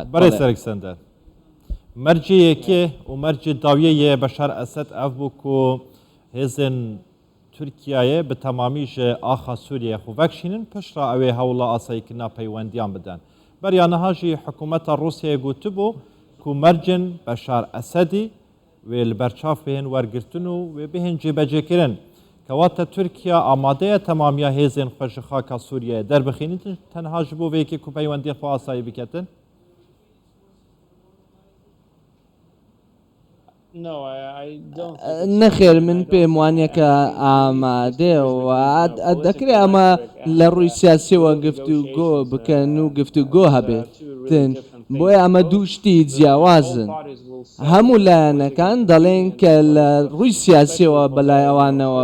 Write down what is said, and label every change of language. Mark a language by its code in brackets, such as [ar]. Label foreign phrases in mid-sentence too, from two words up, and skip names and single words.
[ku] بەڕێ سەرکسەندەر مرجیەکێ و مەرجی داویەیە بەشار ئەسەد ئەف بوو کو هێزن تورکیایە بە تەمامیژە ئاخا سووریە خوڤەکشینن پشتا ئەوێ هەوڵە ئاساییکردنا پەیوەندیان بدەن بەریانەهاژی حکوومەتە رووسیای گوتبوو کو مەرجن بەشار ئەسەدی وێ لە بەرچاو بهێن وەرگرتن و وێ بهێن جێبەجێکردن کەواتە تورکیا ئامادەیە تەمامیە هێزن خۆشی خاکە سووریە دەربخینن تەنها ji بۆ vêyekê ku peywendiyê xwe asayî biketin [ckb] نەخێر من پێم وانە کە ئامادەوە دەکرێت ئەمە لە ڕووی سیاسیەوە گفتوگۆ بکەن و گفتوگۆ هەبێتن بۆیە ئەمە دوو شتی جیاوازن هەموو لایەنەکان دەڵێن کە لە ڕووی سیاسیەوە بەلای ئەوانەوە